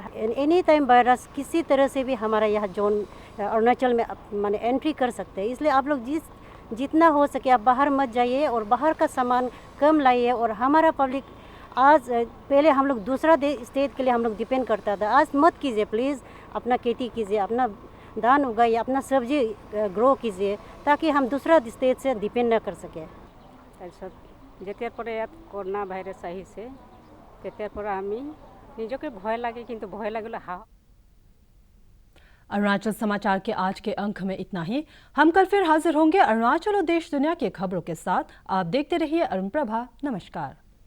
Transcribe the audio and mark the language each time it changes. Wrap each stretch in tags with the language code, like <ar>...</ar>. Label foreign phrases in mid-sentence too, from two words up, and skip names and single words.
<en>any time</en> <hi>वायरस किसी तरह से भी हमारा यहाँ जोन अरुणाचल में माने एंट्री कर सकते हैं, इसलिए आप लोग जितना हो सके आप बाहर मत जाइए और बाहर का सामान कम लाइए। और हमारा पब्लिक आज पहले हम लोग दूसरा स्टेट के लिए हम लोग डिपेंड करता था, आज मत कीजिए प्लीज़। अपना खेती कीजिए, अपना धान उगाइए, अपना सब्जी ग्रो कीजिए, ताकि हम दूसरा स्टेट से डिपेंड ना कर सके।</hi> <as>যেতিয়াৰ পৰা ইয়াত</as> <en>corona virus</en> <as>আহিছে তেতিয়াৰ পৰা আমি নিজকে ভয় লাগে, কিন্তু ভয় লাগিলে সাহস।</as> <hi>अरुणाचल समाचार के आज के अंक में इतना ही। हम कल फिर हाजिर होंगे अरुणाचल और देश दुनिया की खबरों के साथ। आप देखते रहिए अरुण प्रभा। नमस्कार।</hi>